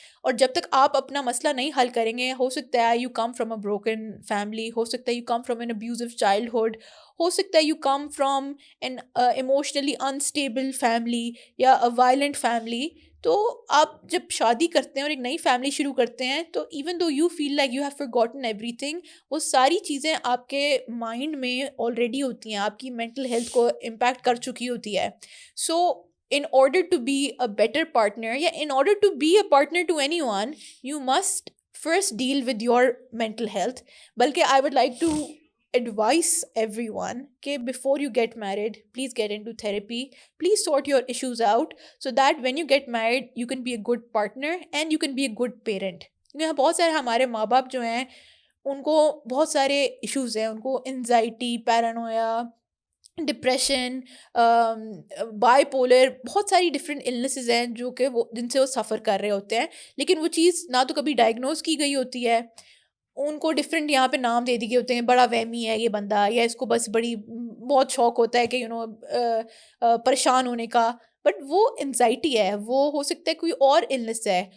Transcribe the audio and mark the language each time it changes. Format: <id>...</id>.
<ur>اور جب تک آپ اپنا مسئلہ نہیں حل کریں گے, ہو سکتا ہے</ur> <en>you come from a broken family,</en> <ur>ہو سکتا ہے</ur> <en>you come from an abusive childhood,</en> <ur>ہو سکتا ہے</ur> <en>you come from an emotionally unstable family</en> <ur>یا اے وائلنٹ فیملی. تو آپ جب شادی کرتے ہیں اور ایک نئی فیملی شروع کرتے ہیں تو</ur> <en>even though you feel like you have forgotten everything,</en> <ur>وہ ساری چیزیں آپ کے مائنڈ میں آلریڈی ہوتی ہیں, آپ کی مینٹل ہیلتھ کو امپیکٹ کر چکی ہوتی ہے.</ur> <en>So in order to be a better partner, یا in order to be a partner to anyone, you must first deal with your mental health. بلکہ I would like to advise everyone کہ before you get married, please get into therapy, please sort your issues out so that when you get married you can be a good partner and you can be a good parent.</en> <ur>یہاں بہت سارے ہمارے ماں باپ جو ہیں ان کو بہت سارے ایشوز ہیں, ان کو انزائٹی, پیرانویا, ڈپریشن, بائی پولر, بہت ساری ڈفرینٹ النیسز ہیں جو کہ جن سے وہ سفر کر رہے ہوتے ہیں, لیکن وہ چیز نہ تو کبھی ڈائگنوز کی گئی ہوتی ہے, ان کو ڈفرینٹ یہاں پہ نام دے دیے ہوتے ہیں, بڑا وہمی ہے یہ بندہ, یا اس کو بس بہت شوق ہوتا ہے کہ پریشان ہونے کا, بٹ وہ انزائٹی ہے, وہ ہو سکتا ہے کوئی اور النس ہے.</ur>